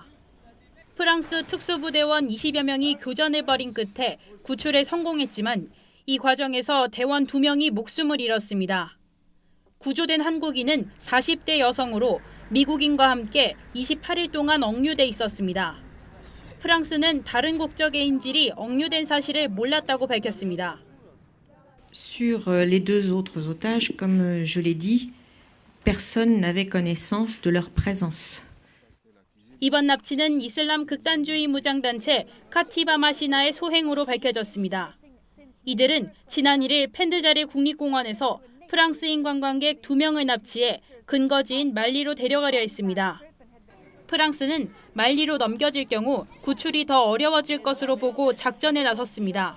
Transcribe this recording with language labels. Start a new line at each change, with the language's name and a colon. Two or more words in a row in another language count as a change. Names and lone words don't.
Korean: 프랑스 특수부대원 20여 명이 교전을 벌인 끝에 구출에 성공했지만 이 과정에서 대원 2명이 목숨을 잃었습니다. 구조된 한국인은 40대 여성으로 미국인과 함께 28일 동안 억류돼 있었습니다. 프랑스는 다른 국적의 인질이 억류된 사실을 몰랐다고 밝혔습니다.
French: Sur les deux autres otages, comme je l'ai dit, personne n'avait connaissance de leur présence.
Korean: 이번 납치는 이슬람 극단주의 무장단체 카티바마 시나의 소행으로 밝혀졌습니다. 이들은 지난 1일 펜드자르 국립공원에서 프랑스인 관광객 2명을 납치해 근거지인 말리로 데려가려 했습니다. 프랑스는 말리로 넘겨질 경우 구출이 더 어려워질 것으로 보고 작전에 나섰습니다.